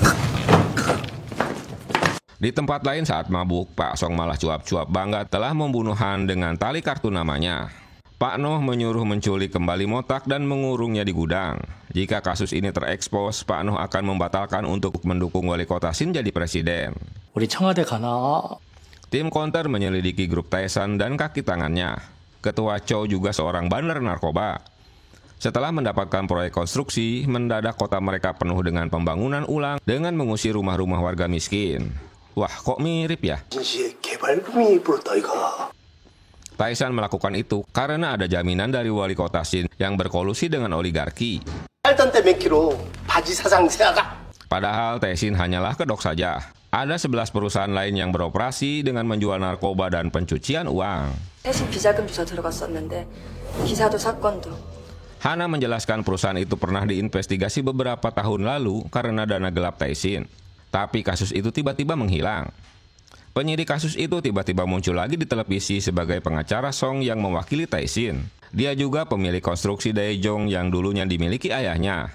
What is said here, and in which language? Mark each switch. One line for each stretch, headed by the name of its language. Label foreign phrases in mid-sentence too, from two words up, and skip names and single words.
Indonesian: Di tempat lain saat mabuk, Pak Song malah cuap-cuap bangga telah membunuh Han dengan tali kartu namanya. Pak Noh menyuruh menculik kembali Motak dan mengurungnya di gudang. Jika kasus ini terekspos, Pak Noh akan membatalkan untuk mendukung wali kota Shin jadi presiden.
Korean: 우리 청와대 가나?
Indonesian: Tim counter menyelidiki grup Tae-san dan kaki tangannya. Ketua Chow juga seorang bandar narkoba. Setelah mendapatkan proyek konstruksi, mendadak kota mereka penuh dengan pembangunan ulang dengan mengusir rumah-rumah warga miskin. Wah, kok mirip ya? Tae-san melakukan itu karena ada jaminan dari wali kota Shin yang berkolusi dengan oligarki. Padahal Tae-shin hanyalah kedok saja. Ada 11 perusahaan lain yang beroperasi dengan menjual narkoba dan pencucian uang.
Korean: 대신 비자금 조사 들어갔었는데 기사도 사건도.
Indonesian: Hana menjelaskan perusahaan itu pernah diinvestigasi beberapa tahun lalu karena dana gelap Tae-shin. Tapi kasus itu tiba-tiba menghilang. Penyidik kasus itu tiba-tiba muncul lagi di televisi sebagai pengacara Song yang mewakili Tae-shin. Dia juga pemilik konstruksi Daejong yang dulunya dimiliki ayahnya.